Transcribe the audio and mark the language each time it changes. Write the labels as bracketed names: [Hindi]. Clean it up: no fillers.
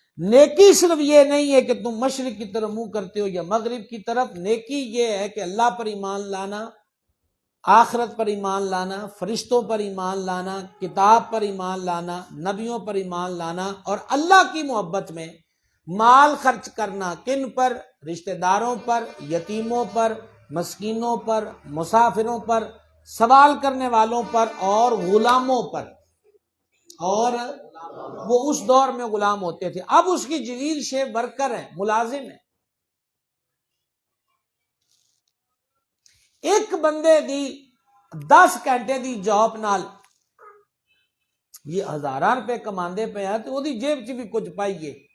[Urdu] نیکی صرف یہ نہیں ہے کہ تم مشرق کی طرف منہ کرتے ہو یا مغرب کی طرف. نیکی یہ ہے کہ اللہ پر ایمان لانا، آخرت پر ایمان لانا، فرشتوں پر ایمان لانا، کتاب پر ایمان لانا، نبیوں پر ایمان لانا، اور اللہ کی محبت میں مال خرچ کرنا. کن پر؟ رشتہ داروں پر، یتیموں پر، مسکینوں پر، مسافروں پر، سوال کرنے والوں پر، اور غلاموں پر. اور وہ اس دور میں غلام ہوتے تھے، اب اس کی جدید شیپ ورکر ہے، ملازم ہے. [Punjabi] ایک بندے دی 10 گھنٹے دی جاب نال یہ 1000 روپے کماندے پے ہیں تو وہ دی جیب چ بھی کچھ پائیے.